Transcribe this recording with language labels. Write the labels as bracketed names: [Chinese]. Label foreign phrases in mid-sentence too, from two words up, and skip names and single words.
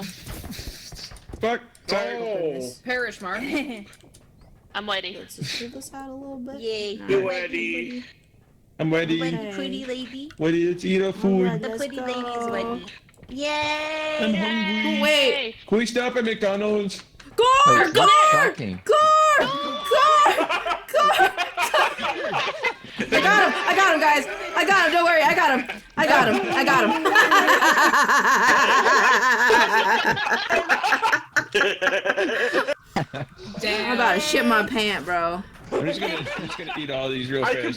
[English] Fuck! Sorry. Oh. Perish, Mark. I'm waiting. Let's just to the side a little bit. Yay. Nice. You ready? I'm ready. The pretty lady. Ready to eat our food. The pretty lady is ready. Yay! I'm hungry. Wait. Can we stop at McDonald's? Gore! Gore! Shocking. Gore! Gore! Gore! I got him, guys. I got him. Don't worry. I got him. I got him. I got him. I'm about to shit my pant, bro. I'm just gonna eat all these real fast.